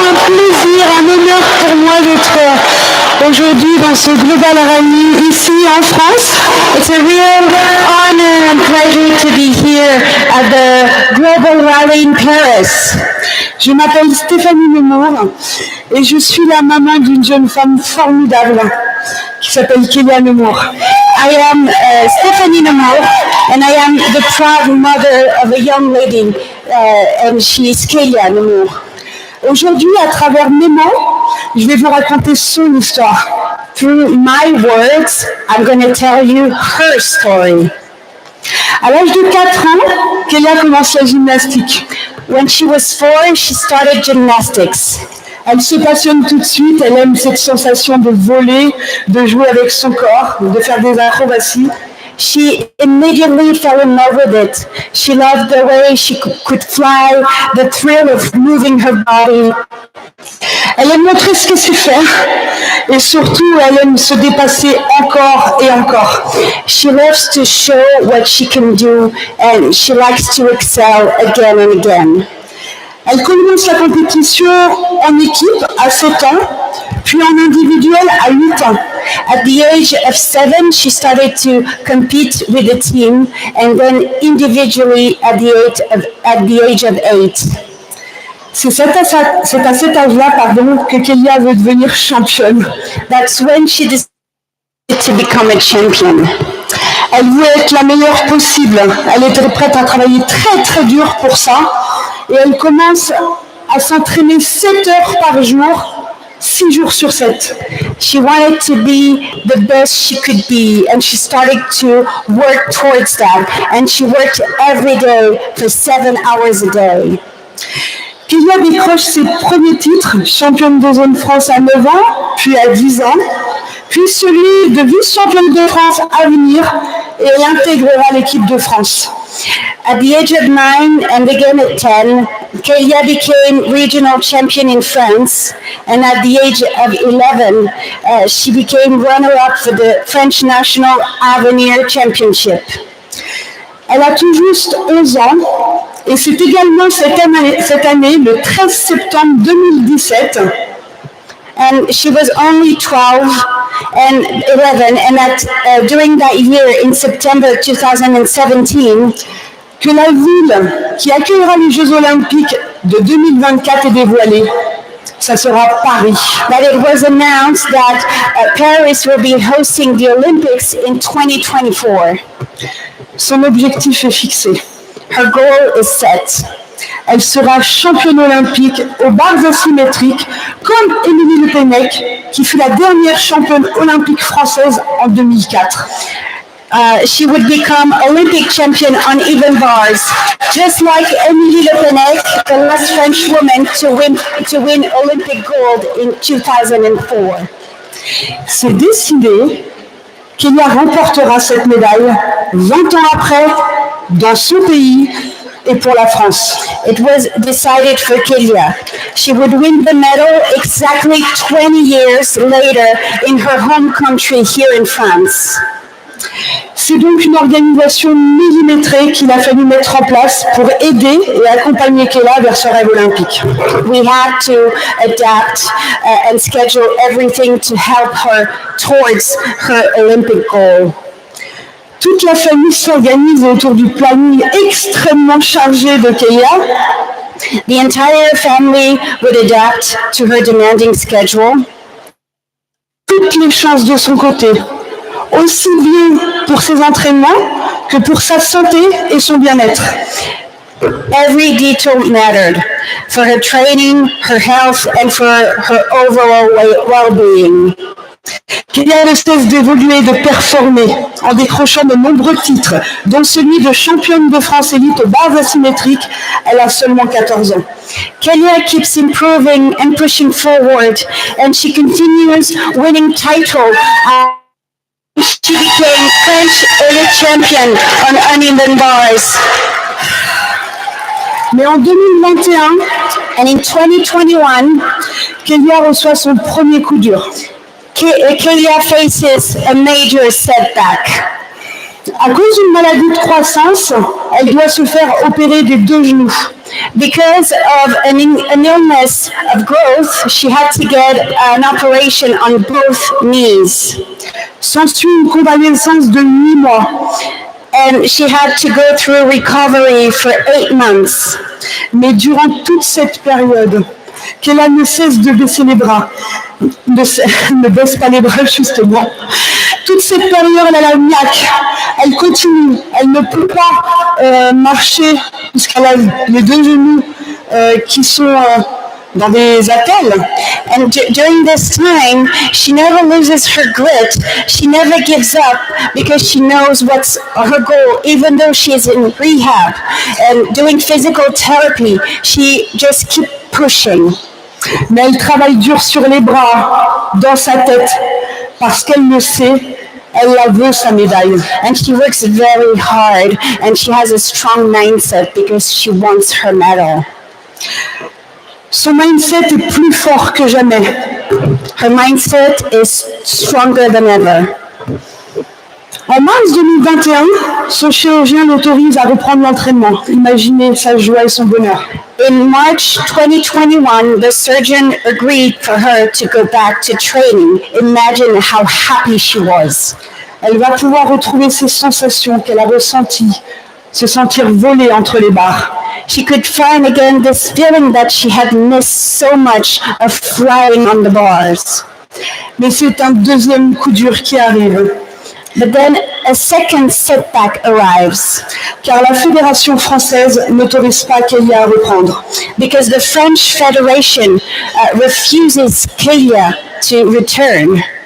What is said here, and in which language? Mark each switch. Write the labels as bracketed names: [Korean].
[French] Un honneur pour moi d'être aujourd'hui dans ce Global Rally ici en France. [English] It's a real honor and pleasure to be here at the Global Rally in Paris. [French] Je m'appelle Stéphanie Namour et je suis la maman d'une jeune femme formidable qui s'appelle Kélia Namour. [English] I am Stephanie Namour and I am the proud mother of a young lady and she is Kélia Namour. [French] Aujourd'hui, à travers mes mots, je vais vous raconter son histoire. [English] Through my words, I'm going to tell you her story. [French] À l'âge de 4 ans, Kélia commence la gymnastique. [English] When she was 4, she started gymnastics. [French] Elle se passionne tout de suite, elle aime cette sensation de voler, de jouer avec son corps, de faire des acrobaties. [English] She immediately fell in love with it. She loved the way she could fly, the thrill of moving her body. [French] Elle aime montrer ce qu'elle sait faire et surtout elle aime se dépasser encore et encore. [English] She loves to show what she can do and she likes to excel again and again. [French] Elle commence la compétition en équipe à 7 ans, puis en individuel à 8 ans. [English] At the age of 7, she started to compete with the team and then individually at the age of 8. [French] C'est à cet âge-là, que Kélia veut devenir championne. [English] That's when she decided to become a champion. [French] Elle voulait être la meilleure possible. Elle était prête à travailler très très dur pour ça. Et elle commence à s'entraîner 7 heures par jour, 6 jours sur 7. [English] She wanted to be the best she could be, and she started to work towards that. And she worked every day for 7 hours a day. [French] Kélia décroche ses premiers titres, championne de zone France à 9 ans, puis à 10 ans, puis celui de vice-championne de France à venir, et elle intégrera l'équipe de France. [English] At the age of 9 and again at 10, Kélia became regional champion in France, and at the age of 11, she became runner-up for the French National Avenir Championship. [French] Elle a tout juste 11 ans, et c'est également cette année, le 13 septembre 2017, [English] and she was only 12 and 11, and during that year, in September 2017, [French] que la ville qui accueillera les Jeux Olympiques de 2024 est dévoilée. Ça sera Paris. [English] That it was announced that Paris will be hosting the Olympics in 2024. [French] Son objectif est fixé. [English] Her goal is set. [French] Elle sera championne olympique aux barres asymétriques, comme Émilie Le Pennec, qui fut la dernière championne olympique française en 2004. [English] She would become Olympic champion on even bars, just like Émilie Le Pennec, the last French woman to win Olympic gold in 2004. [French] C'est décidé, Kélia remportera cette médaille 20 ans après, dans son pays et pour la France. [English] It was decided for Kélia. She would win the medal exactly 20 years later in her home country here in France. [French] C'est donc une organisation millimétrée qu'il a fallu mettre en place pour aider et accompagner Kélia vers son rêve olympique. [English] We had to adapt and schedule everything to help her towards her Olympic goal. [French] Toute la famille s'organise autour du planning extrêmement chargé de Kélia. [English] The entire family would adapt to her demanding schedule. [French] Toutes les chances de son côté, aussi bien pour ses entraînements que pour sa santé et son bien-être. [English] Every detail mattered for her training, her health, and for her overall well-being. [French] Kélia ne cesse d'évoluer et de performer en décrochant de nombreux titres, dont celui de championne de France élite aux barres asymétriques. Elle a seulement 14 ans. [English] Kélia keeps improving and pushing forward, and she continues winning titles. She became French elite champion on uneven bars. [French] Mais en 2021, [English] and in 2021, [French] Kélia reçoit son premier coup dur. [English] Kélia faces a major setback. [French] À cause d'une maladie de croissance, elle doit se faire opérer des 2 genoux. [English] Because of an illness of growth, she had to get an operation on both knees. [French] S'ensuit une convalescence de 8 mois. [English] And she had to go through recovery for 8 months. [French] Mais durant toute cette période, Kélia ne cesse de baisser les bras. Ne baisse pas les bras, justement. Toute cette période, elle a le niaque. Elle continue. Elle ne peut pas marcher puisqu'elle a les 2 genoux qui sont dans des attelles. [English] And during this time, she never loses her grit. She never gives up because she knows what's her goal. Even though she is in rehab and doing physical therapy, she just keeps pushing. [French] Mais elle travaille dur sur les bras, dans sa tête, parce qu'elle le sait, elle la veut sa médaille. [English] And she works very hard and she has a strong mindset because she wants her medal. [French] Son mindset est plus fort que jamais. [English] Her mindset is stronger than ever. [French] En mars 2021, son chirurgien l'autorise à reprendre l'entraînement. Imaginez sa joie et son bonheur. [English] In March 2021, the surgeon agreed for her to go back to training. Imagine how happy she was. [French] Elle va pouvoir retrouver ces sensations qu'elle a ressenties, se sentir voler entre les barres. [English] She could find again this feeling that she had missed so much of flying on the bars. [French] Mais c'est un deuxième coup dur qui arrive. [English] But then a second setback arrives. [French] Car la Fédération française n'autorise pas Kélia à reprendre. [English] Because the French Federation refuses Kélia to return.